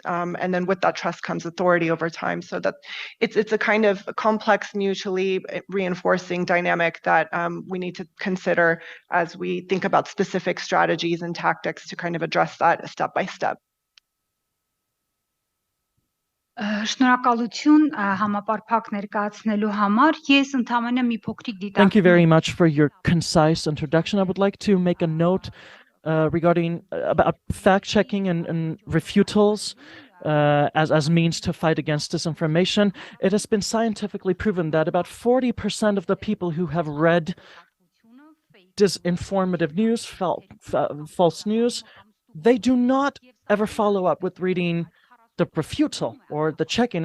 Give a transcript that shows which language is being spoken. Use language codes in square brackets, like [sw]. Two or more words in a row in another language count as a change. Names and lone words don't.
[en] And then with that trust comes authority over time. So that it's a kind of a complex, mutually reinforcing dynamic that we need to consider as we think about specific strategies and tactics to kind of address that step by step. [hy] Շնորհակալություն համապարփակ ներկայացնելու համար։ Ես ընդհանրապես մի փոքրիկ [en] Thank you very [hy] դիտարկում [en] much for your concise introduction. I would like to make a note regarding about fact-checking and refutals as means to fight against disinformation. It has been scientifically proven that about 40% of the people who have read disinformative news, false news, they do not ever follow up with reading the refutal or the check-in.